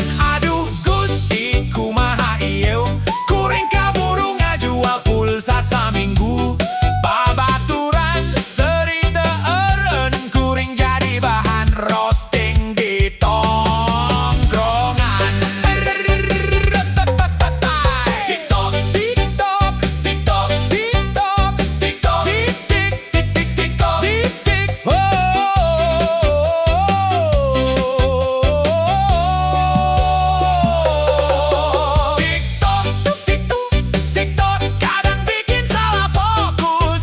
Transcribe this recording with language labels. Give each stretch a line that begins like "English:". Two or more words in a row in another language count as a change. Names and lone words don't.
Sundanese: Aduh Gusti kumaha ieu, kuring kaburu ngajual pulsa saminggu. Babaturan seri teu eureun, kuring jadi bahan roasting di tongkrongan. TikTok, TikTok, TikTok, TikTok, TikTok, tik tik tik TikTok, tik tik. TikTok, TikTok, TikTok,
Indonesian: kadang bikin salah fokus.